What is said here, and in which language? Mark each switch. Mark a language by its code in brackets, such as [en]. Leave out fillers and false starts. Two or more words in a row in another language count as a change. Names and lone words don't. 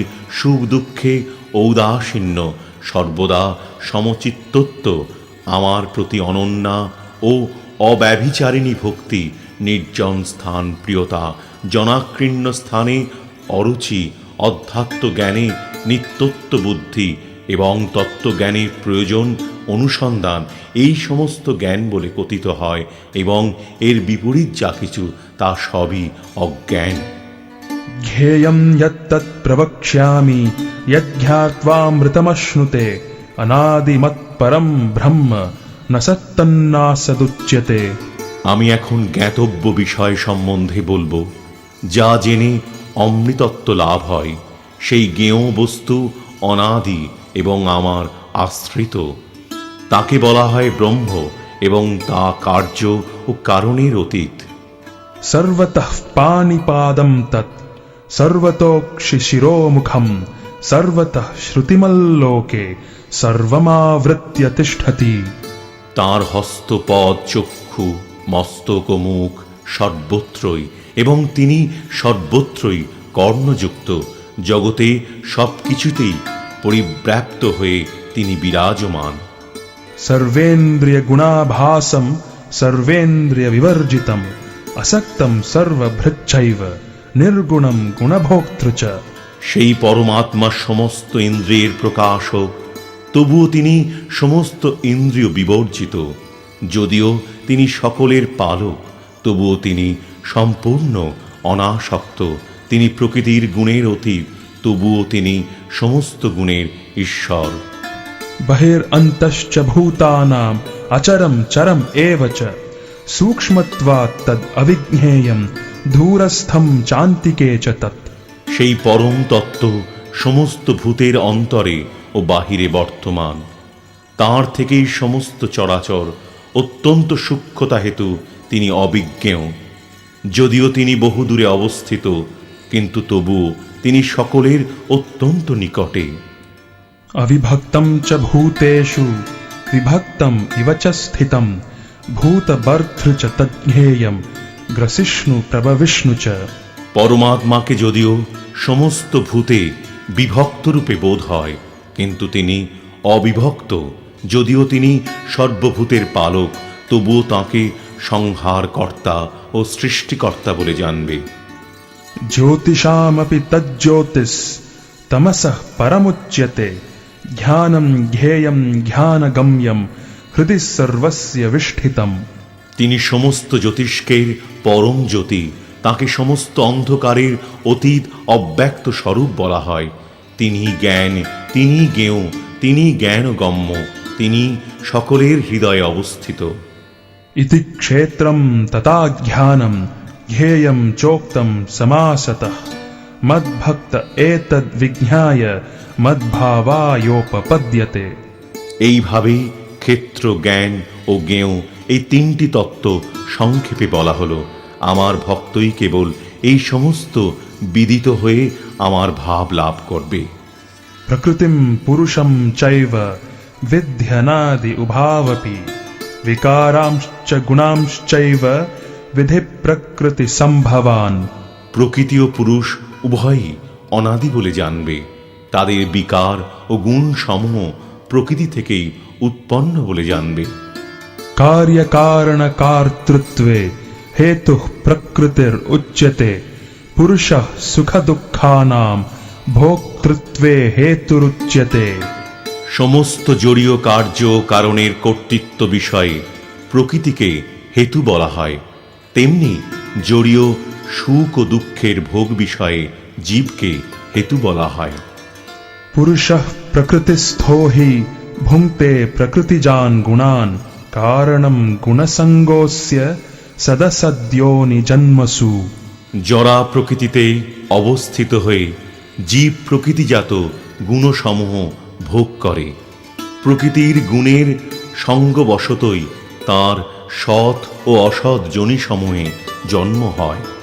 [bn] সুখ দুঃখে ঔদাসীন্য, সর্বদা সমচিত্তত্ব, আমার প্রতি অনন্যা ও অব্যভিচারিণী ভক্তি, নির্জন স্থান প্রিয়তা, জনাকীর্ণ স্থানে অরুচি, অধ্যাত্ম জ্ঞানে নিত্যত্ব বুদ্ধি এবং তত্ত্বজ্ঞানের প্রয়োজন অনুসন্ধান এই সমস্ত জ্ঞান বলে কথিত হয় এবং এর বিপরীত যা কিছু তা সবই অজ্ঞান। [sa] ध्येयं यत्तत् प्रवक्ष्यामि यज्ञात्वामृतमश्नुते अनादिमत्परं ब्रह्म न सत्तन्नासदुच्यते। [bn] আমি এখন জ্ঞাতব্য বিষয় সম্বন্ধে বলবো, যা জেনে অমৃতত্ব লাভ হয়, সেই জ্ঞেয় বস্তু অনাদি এবং আমার আশ্রিত। তাকে বলা হয় ব্রহ্ম এবং তা কার্য ও কারণের অতীত। [sa] सर्वतः पाणिपादं तत् सर्वतोक्षिशिरोमुखं सर्वतः श्रुतिमल्लोके सर्वमावृत्य तिष्ठति। [bn] তাঁর হস্তপদ চক্ষু মস্তক ও মুখ সর্বত্রই এবং তিনি সর্বত্রই কর্ণযুক্ত, জগতে সব কিছুতেই পরিব্যাপ্ত হয়ে তিনি বিরাজমান। [sa] सर्वेन्द्रियगुणाभासं सर्वेन्द्रियविवर्जितम् असक्तं सर्वभृच्छैव निर्गुणं गुणभोक्तृ च। [bn] সেই পরমাত্মা সমস্ত ইন্দ্রিয়ের প্রকাশক, তবুও তিনি সমস্ত ইন্দ্রিয় বিবর্জিত। যদিও তিনি সকলের পালক, তবুও তিনি সম্পূর্ণ অনাসক্ত। তিনি প্রকৃতির গুণের অতীত, তবুও তিনি সমস্ত গুণের ঈশ্বর। [sa] बहिरन्तश्च भूतानाम् अचरं चरम् एव च सूक्ष्मत्वात् तद् अविज्ञेयं दूरस्थं चान्तिके च तत्। [bn] সেই পরম তত্ত্ব সমস্ত ভূতের অন্তরে ও বাহিরে বর্তমান। তাঁর থেকেই সমস্ত চরাচর, অত্যন্ত সূক্ষ্মতা হেতু তিনি অবিজ্ঞেয়। যদিও তিনি বহুদূরে অবস্থিত, কিন্তু তবুও তিনি সকলের অত্যন্ত নিকটে। [sa] अविभक्तं च भूतेषु विभक्तम् इव च स्थितं भूतभर्तृ च तज्ज्ञेयं ग्रसिष्णु प्रभविष्णु च। [bn] পরমাত্মাকে যদিও সমস্ত ভূতে বিভক্ত রূপে বোধ হয়, কিন্তু তিনি অবিভক্ত। যদিও তিনি সর্বভূতের পালক, তবুও তাঁকে সংহারকর্তা ও সৃষ্টিকর্তা বলে জানবে। [sa] ज्योतिषामपि तज्ज्योतिस् तमसः परमुच्यते ज्ञानं ज्ञेयं ज्ञानगम्यं हृदि सर्वस्य विष्ठितम्। [bn] তিনি সমস্ত জ্যোতিষ্কের পরম জ্যোতি, তাকে সমস্ত অন্ধকারের অতীত অব্যক্ত স্বরূপ বলা হয়। তিনি জ্ঞান, তিনি জ্ঞেয়, তিনি জ্ঞানগম্য, তিনি সকলের হৃদয়ে অবস্থিত। [sa] इति क्षेत्रं तथा ज्ञानं ज्ञेयं चोक्तं समासतः मद्भक्त एतद्विज्ञाय मद्भावायोपपद्यते। [bn] এইভাবেই ক্ষেত্র, জ্ঞান ও জ্ঞেয় এই তিনটি তত্ত্ব সংক্ষেপে বলা হলো। আমার ভক্তই কেবল এই সমস্ত বিদিত হয়ে আমার ভাব লাভ করবে। [sa] प्रकृतिं पुरुषं चैव विध्यनादि उभावपि विकारांश्च गुणांश्चैव विधि प्रकृति संभवान। [bn] প্রকৃতি ও পুরুষ উভয়ই অনাদি বলে জানবে। তাদের বিকার ও গুণ সমূহ প্রকৃতি থেকেই উৎপন্ন বলে জানবে। [sa] कार्य कारण कर्तृत्वे हेतुः प्रकृतिर उच्यते पुरुषः सुख दुःखानां भोक्तृत्वे हेतुरुच्यते। [bn] সমস্ত জড়ীয় কার্য কারণের কর্তৃত্ব বিষয়ে প্রকৃতিকে হেতু বলা হয়, তেমনি জড়ীয় সুখ ও দুঃখের ভোগ বিষয়ে জীবকে হেতু বলা হয়। [sa] पुरुषः प्रकृतिस्थो हि भुङ्क्ते प्रकृतिजान् गुणान् कारणं गुणसङ्गोऽस्य सदसद्योनि जन्मसु। [bn] জরা প্রকৃতিতে অবস্থিত হয়ে জীব প্রকৃতিজাত গুণসমূহ ভোগ করে। প্রকৃতির গুণের সঙ্গবশতই তার সৎ ও অসৎ যোনিসমূহে জন্ম হয়।